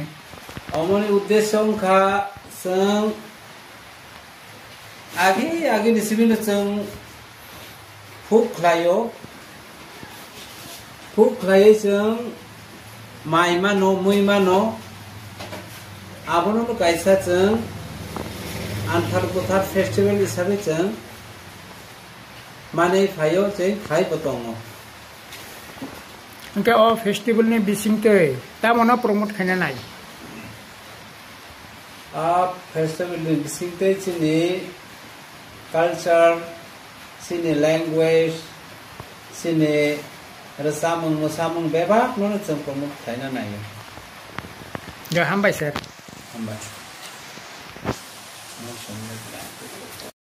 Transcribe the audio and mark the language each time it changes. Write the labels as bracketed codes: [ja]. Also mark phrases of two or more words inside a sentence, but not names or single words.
[trp] अमनि उद्देश्य उनखा जों आगे निसिबिनो जों फुक खालायो जों माइमा न मुइमा न आबनो गायसा जों आन्थारबुतार फेस्टिवल हिसाबै जों माने फायो जों खाइ बतङ उनके ओ फेस्टिवल ने बिसिंते तामनो प्रमोट खायना नाय फेस्टिवल बिसिंते चिनि culture sini language sini rasamung musamung bebak no जों प्रमोट खायना नायो हामबाय सर हामबाय